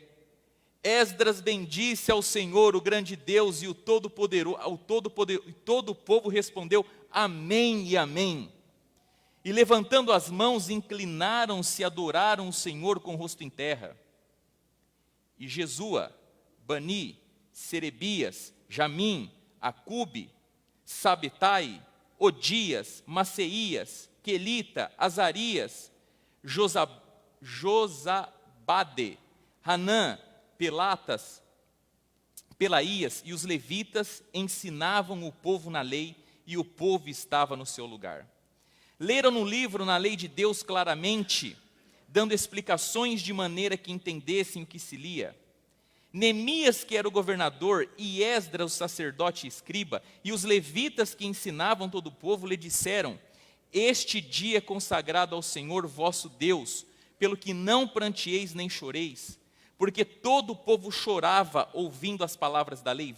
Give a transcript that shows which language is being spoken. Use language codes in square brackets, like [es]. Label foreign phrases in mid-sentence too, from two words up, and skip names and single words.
[pt] Esdras bendisse ao Senhor, o grande Deus, e todo o povo respondeu, amém e amém. E levantando as mãos, inclinaram-se e adoraram o Senhor com o rosto em terra. E Jesua, Bani, Serebias, Jamim, Acube, Sabetai, Odias, Maceias, Quelita, Azarias, Josabade, Hanã, Pelaías e os levitas ensinavam o povo na lei, e o povo estava no seu lugar. Leram no livro, na lei de Deus, claramente, dando explicações de maneira que entendessem o que se lia. Neemias, que era o governador, e Esdras, o sacerdote e escriba, e os levitas que ensinavam todo o povo, lhe disseram, este dia é consagrado ao Senhor vosso Deus, pelo que não pranteeis nem choreis, porque todo o povo chorava ouvindo as palavras da lei.